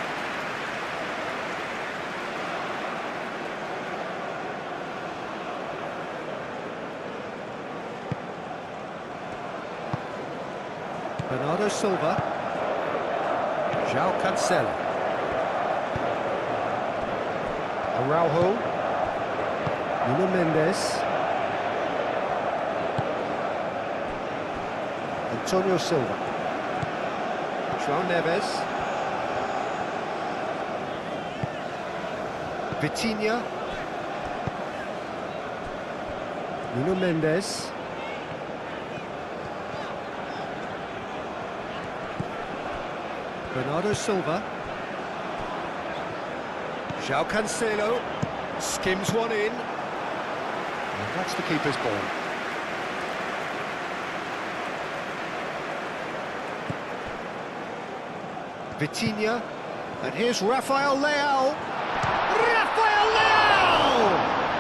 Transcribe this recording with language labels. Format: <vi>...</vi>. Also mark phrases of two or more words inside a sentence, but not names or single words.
<en>Bernardo Silva. João Cancelo. Araujo. Nuno Mendes. Antonio Silva. João Neves. Vitinha. Nuno Mendes. Bernardo Silva. João Cancelo skims one in. And that's the keeper's ball. Vitinha. And here's Rafael Leao. Rafael Leao!</en>